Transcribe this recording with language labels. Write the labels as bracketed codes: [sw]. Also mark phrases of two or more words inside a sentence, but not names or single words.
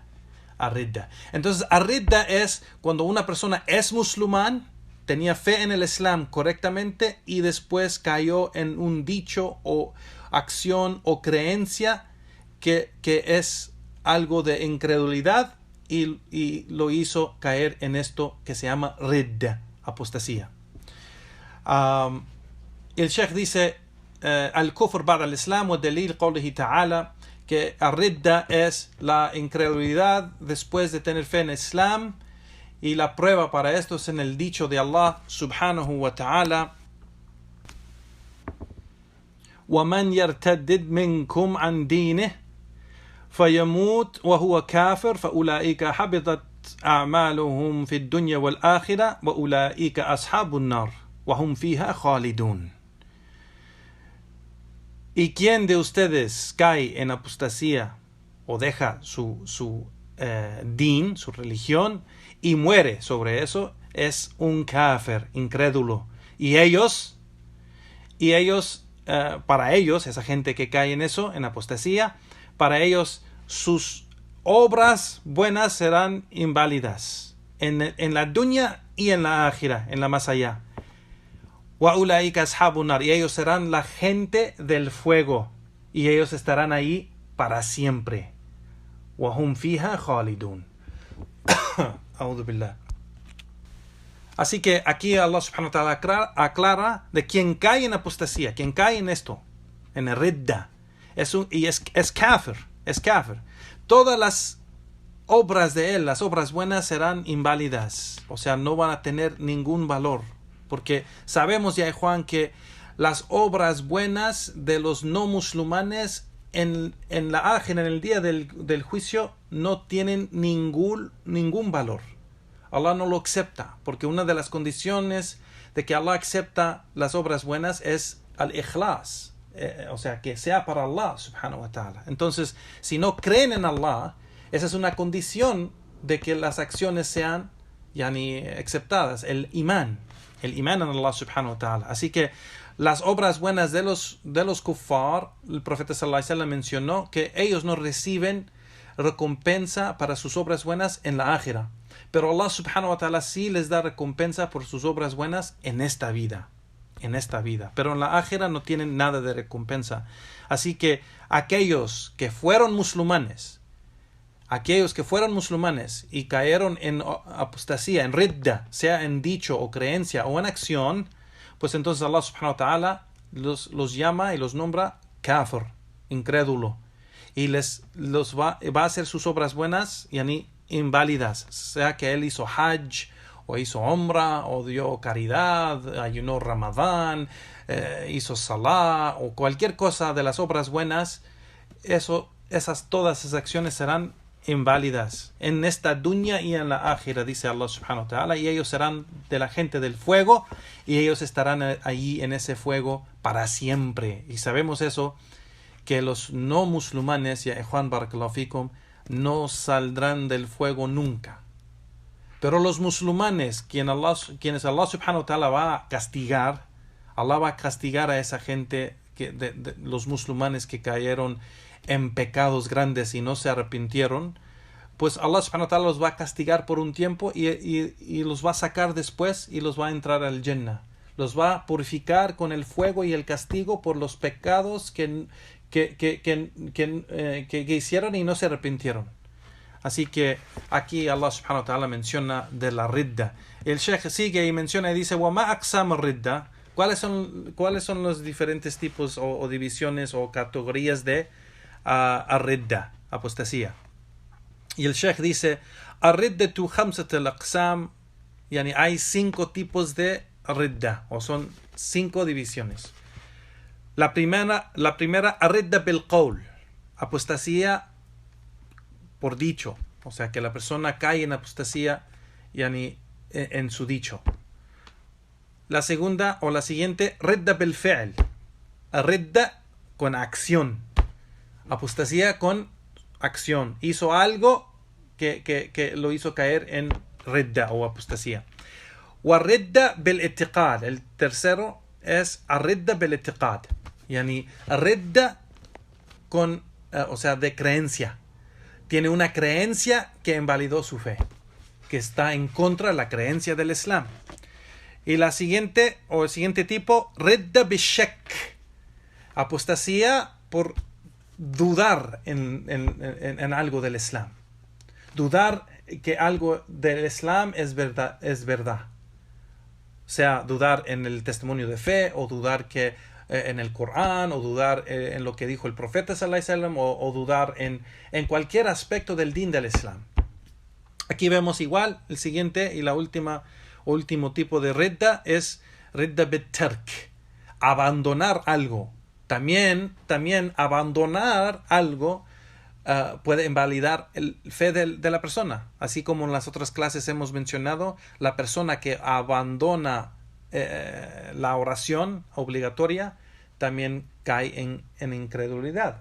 [es] Entonces, ar-ridda es cuando una persona es musulmán, tenía fe en el Islam correctamente y después cayó en un dicho o acción o creencia que es algo de incredulidad y lo hizo caer en esto que se llama ridda, apostasía. El Sheikh dice [ar] الكفر بعد الإسلام ودليل قوله تعالى, [es] que al-ridda es la incredulidad después de tener fe en el Islam, y la prueba para esto es en el dicho de [ar] الله سبحانه وتعالى: وَمَنْ يَرْتَدِّدْ مِنْكُمْ عَنْ دِينِهِ فَيَمُوتْ وَهُوَ كَافِرٌ فَأُولَئِكَ حَبِطَتْ أَعْمَالُهُمْ فِي الدُّنْيَا وَالْآخِرَةِ وَأُولَئِكَ أَصْحَابُ النَّارِ وَهُمْ فِيهَا خَالِدُونَ. [es] ¿Y quién de ustedes cae en apostasía o deja su din, su religión, y muere sobre eso? Es un kafir, incrédulo. Y ellos, para ellos, esa gente que cae en eso, en apostasía, para ellos sus obras buenas serán inválidas en la dunya y en la ákhira, en la más allá. [ar] وَأُولَئِكَ أَصْحَابُ النَّارِ, [es] y ellos serán la gente del fuego, y ellos estarán ahí para siempre. [ar] وَهُمْ فِيهَا خَالِدُونَ. أعوذ بالله. [es] Así que aquí [ar] الله سبحانه وتعالى [es] aclara de quien cae en apostasía, quien cae en esto, en el ridda, es kafir, es kafir. Todas las obras de él, las obras buenas, serán inválidas, o sea, no van a tener ningún valor. Porque sabemos ya, Juan, que las obras buenas de los no musulmanes en la ákhira, en el día del juicio, no tienen ningún valor. Allah no lo acepta, porque una de las condiciones de que Allah acepta las obras buenas es al-ikhlas, o sea, que sea para [ar] الله سبحانه وتعالى. [es] Entonces, si no creen en Allah, esa es una condición de que las acciones sean aceptadas, el imán en [ar] الله سبحانه وتعالى. [es] Así que las obras buenas de los kuffar, el profeta [ar] صلى الله عليه وسلم [es] mencionó que ellos no reciben recompensa para sus obras buenas en la ákhira, pero [ar] الله سبحانه وتعالى [es] sí les da recompensa por sus obras buenas en esta vida, pero en la ákhira no tienen nada de recompensa. Así que aquellos que fueron musulmanes y cayeron en apostasía, en ridda, sea en dicho o creencia o en acción, pues entonces [ar] الله سبحانه وتعالى [es] los llama y los nombra kafir, incrédulo, y va a hacer sus obras buenas inválidas, sea que él hizo hajj o hizo umrah o dio caridad, ayunó ramadán, hizo salah o cualquier cosa de las obras buenas. Todas esas acciones serán inválidas en esta dunya y en la ákhira, dice [ar] الله سبحانه وتعالى, [es] y ellos serán de la gente del fuego, y ellos estarán allí en ese fuego para siempre. Y sabemos eso, que los no musulmanes, ya Juan [ar] بارك الله فيكم, [es] no saldrán del fuego nunca. Pero los musulmanes, quienes [ar] الله سبحانه وتعالى [es] va a castigar, Allah va a castigar a esa gente, de los musulmanes que cayeron en pecados grandes y no se arrepintieron, pues [ar] الله سبحانه وتعالى [es] los va a castigar por un tiempo y los va a sacar después y los va a entrar al Jannah. Los va a purificar con el fuego y el castigo por los pecados que hicieron y no se arrepintieron. Así que aquí [ar] الله سبحانه وتعالى [es] menciona de la ridda. El Sheikh sigue y menciona y dice: [ar] وَمَا أَقْسَامُ الرِّدَّةِ, [es] ¿cuáles son los diferentes tipos o divisiones o categorías de ridda, apostasía? Y el Sheikh dice: [ar] الرِّدَّةُ خَمْسَةُ الْأَقْسَامِ, [es] hay 5 tipos de ridda, o son 5 divisiones. La primera [ar] ردة بالقول, [es] apostasía por dicho, o sea que la persona cae en apostasía en su dicho. La segunda o la siguiente, [ar] ردة بالفعل, [es] ridda con acción, apostasía con acción, hizo algo que lo hizo caer en ridda o apostasía. [ar] وردة بالاعتقاد, [es] el tercero es [ar] ردة بالاعتقاد, [es] ridda con, o sea, de creencia. Tiene una creencia que invalidó su fe, que está en contra de la creencia del Islam. Y el siguiente tipo, [ar] ردة بالشك, [es] apostasía por dudar en algo del Islam. Dudar que algo del Islam es verdad, es verdad. O sea, dudar en el testimonio de fe, o dudar que en el Corán, o dudar en lo que dijo el profeta [ar] صلى الله عليه وسلم, [es] o dudar en cualquier aspecto del din del Islam. Aquí vemos igual el siguiente y último tipo de ridda es [ar] ردة بالترك, [es] abandonar algo. También abandonar algo puede invalidar el fe de la persona. Así como en las otras clases hemos mencionado, la persona que abandona la oración obligatoria también cae en incredulidad.